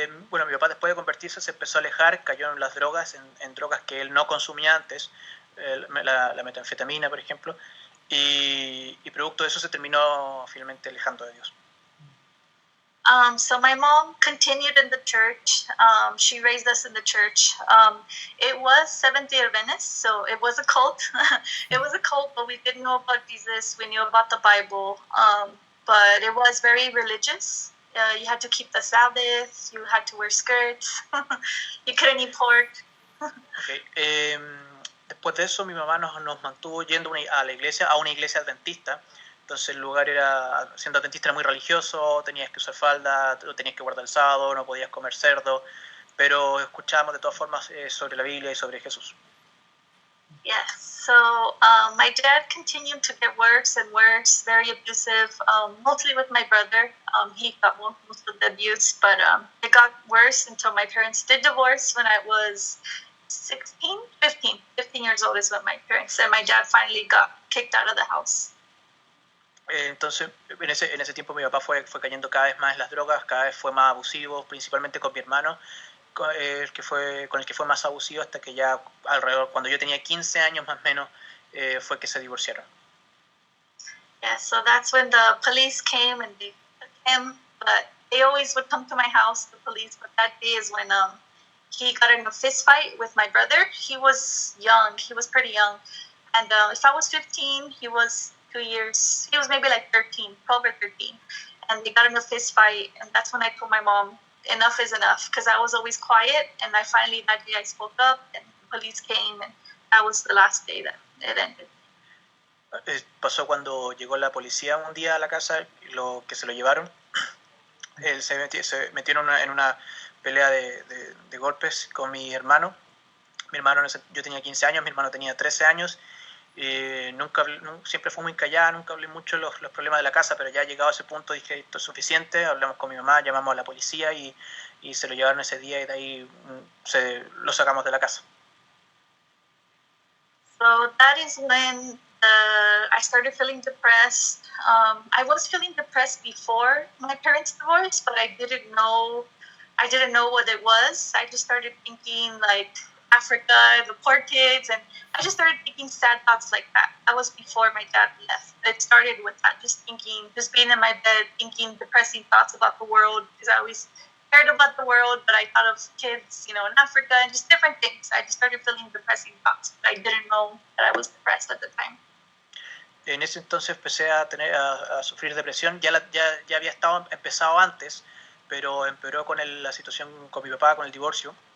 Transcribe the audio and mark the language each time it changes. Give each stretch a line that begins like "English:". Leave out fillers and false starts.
Spanish: Bueno, mi papá después de convertirse se empezó a alejar, cayó en las drogas, en drogas que él no consumía antes, la metanfetamina, por ejemplo, y producto de eso se terminó finalmente alejando de Dios.
English: So my mom continued in the church. She raised us in the church. It was Seventh-day Adventist, so it was a cult. It was a cult, but we didn't know about Jesus. We knew about the Bible, but it was very religious. You had to keep the Sabbath. You had to wear skirts. You couldn't eat pork. Okay.
Spanish: Después de eso, mi mamá nos mantuvo yendo a una iglesia adventista. Entonces el lugar siendo adventista era muy religioso, tenías que usar falda, tenías que guardar el sábado, no podías comer cerdo, pero escuchábamos de todas formas sobre la Biblia y sobre Jesús.
English: Yes, so my dad continued to get worse and worse, very abusive, mostly with my brother. He got most of the abuse, but it got worse until my parents did divorce when I was 15 years old is when my parents and my dad finally got kicked out of the house.
Spanish: Entonces, en ese tiempo mi papá fue cayendo cada vez más en las drogas, cada vez fue más abusivo, principalmente con mi hermano, con el que fue más abusivo hasta que ya alrededor, cuando yo tenía 15 años más o menos, fue que se divorciaron.
English: Yeah, so that's when the police came and they took him, but they always would come to my house, the police, but that day is when he got in a fist fight with my brother. He was young, he was pretty young, and if I was 15, he was 2 years, he was maybe like 13, 12 or 13, and they got in a fist fight, and that's when I told my mom, enough is enough, because I was always quiet, and that day I spoke up, and the police came, and that was the last day that it ended.
Spanish: Pasó cuando llegó la policía un día a la casa, que se lo llevaron, Él se metió en una pelea de golpes con mi hermano. Yo tenía 15 años, mi hermano tenía 13 años. Siempre fue muy callada, nunca hablé mucho de los problemas de la casa, pero ya llegado a ese punto dije, esto es suficiente, hablamos con mi mamá, llamamos a la policía y se lo llevaron ese día y de ahí lo sacamos de la casa.
English: So that is when I started feeling depressed. I was feeling depressed before my parents' divorce, but I didn't know what it was. I just started thinking like Africa, the poor kids, and I just started thinking sad thoughts like that. That was before my dad left. It started with that, just being in my bed, thinking depressing thoughts about the world, because I always cared about the world, but I thought of kids, in Africa and just different things. I just started feeling depressing thoughts, but I didn't know that I was depressed at the time.
Spanish: En ese entonces empecé a sufrir depresión. Ya había empezado antes, pero empeoró con la situación con mi papá, con el divorcio.